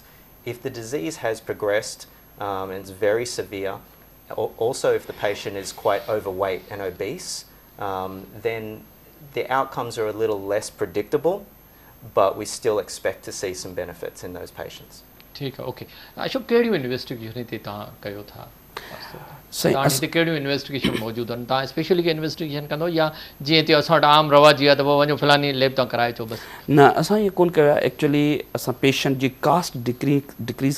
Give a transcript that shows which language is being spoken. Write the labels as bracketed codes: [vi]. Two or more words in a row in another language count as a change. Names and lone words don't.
[en] If the disease has progressed and it's very severe, also if the patient is quite overweight and obese, then the outcomes are a little less predictable, but we still expect to see some benefits in those patients. [ur] ٹھیک ہے, ओके। [sd] अशोक कहिड़ियूं इन्वेस्टिगेशन ते तव्हां कयो था? तव्हां हिते कहिड़ियूं इन्वेस्टिगेशन मौजूदु आहिनि? तव्हां स्पेशली के इन्वेस्टिगेशन कंदो या जीअं ते असां वटि आम रवाजी आहे त पोइ वञो फलानी लैब तां कराए अचो बस? न, असां इहो कोन कयो आहे। एक्चुअली असां पेशेंट जी [en] cost decrease